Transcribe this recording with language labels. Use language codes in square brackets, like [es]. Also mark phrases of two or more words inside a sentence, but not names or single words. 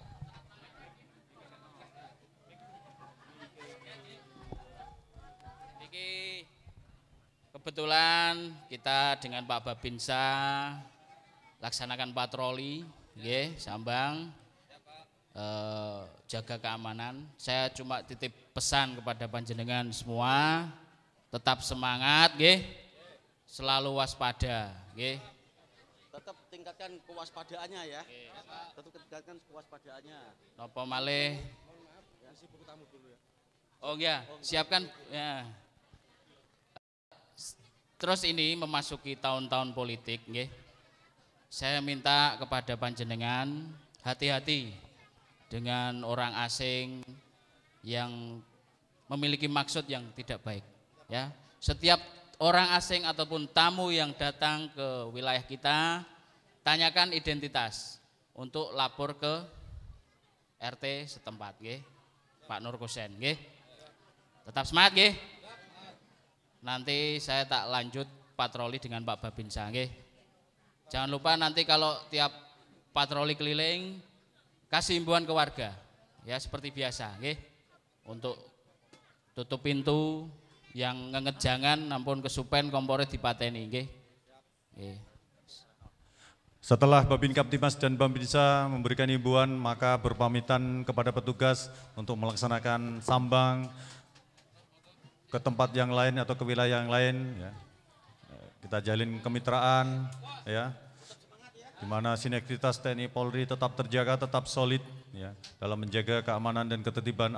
[id] Kebetulan kita dengan Pak Babinsa laksanakan patroli, sambang, jaga keamanan. Saya cuma titip pesan kepada panjenengan semua, tetap semangat, selalu waspada, Tetap tingkatkan kewaspadaannya ya. Tetap tingkatkan kewaspadaannya. [jv] Napa malih? [id] Oh ya, siapkan ya. Terus ini memasuki tahun-tahun politik, saya minta kepada panjenengan hati-hati dengan orang asing yang memiliki maksud yang tidak baik. Ya, setiap orang asing ataupun tamu yang datang ke wilayah kita, tanyakan identitas untuk lapor ke RT setempat, nggih. Pak Nur Kosen, nggih. Tetap semangat, nggih. Nanti saya tak lanjut patroli dengan Pak Babinsa, nggih. Jangan lupa nanti kalau tiap patroli keliling kasih himbauan ke warga, ya seperti biasa, nggih. Untuk tutup pintu, [jv] yang ngejangan ampun kesupen kompore dipateni, nggih. Nggih. [id] Setelah Babin Kaptimas dan Babinsa memberikan himbauan, maka berpamitan kepada petugas untuk melaksanakan sambang ke tempat yang lain atau ke wilayah yang lain. Ya. Kita jalin kemitraan, ya, di mana sinergitas TNI Polri tetap terjaga, tetap solid, ya, dalam menjaga keamanan dan ketertiban.